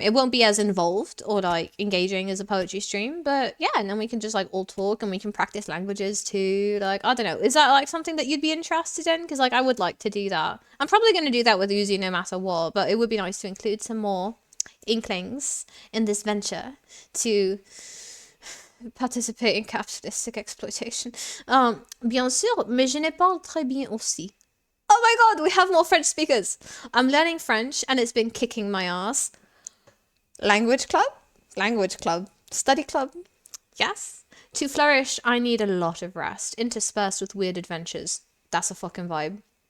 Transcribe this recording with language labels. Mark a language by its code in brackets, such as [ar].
[en] It won't be as involved or like engaging as a poetry stream, but yeah, and then we can just like all talk and we can practice languages too. Like, I don't know, is that like something that you'd be interested in? Because like I would like to do that. I'm probably going to do that with Uzi no matter what, but it would be nice to include some more inklings in this venture to participate in capitalistic exploitation. [fr] Bien sûr, mais je ne parle très bien aussi. [en] Oh my god, we have more French speakers. I'm learning French and it's been kicking my ass. Language club? Language club. Study club? Yes. To flourish, I need a lot of rest, interspersed with weird adventures. That's a fucking vibe.